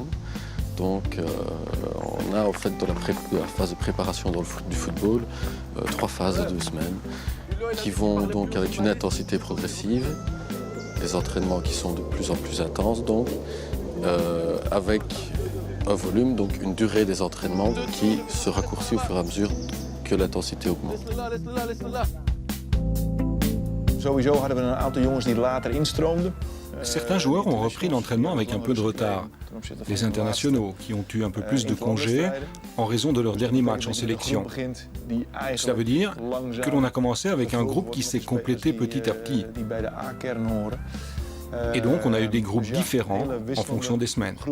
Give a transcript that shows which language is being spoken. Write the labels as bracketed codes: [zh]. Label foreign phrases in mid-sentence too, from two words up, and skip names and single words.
[fr] Donc on a en fait dans la phase de préparation du football 3 phases de 2 semaines qui vont donc avec une intensité progressive, des entraînements qui sont de plus en plus intenses donc, avec un volume, donc une durée des entraînements qui se raccourcit au fur et à mesure que l'intensité augmente. [nl] Sowieso hadden we een aantal jongens die later instroomden. [fr] Certains joueurs ont repris l'entraînement avec un peu de retard. Les internationaux qui ont eu un peu plus de congés en raison de leur dernier match en sélection. Cela veut dire que l'on a commencé avec un groupe qui s'est complété petit à petit. Et donc on a eu des groupes différents en fonction des semaines.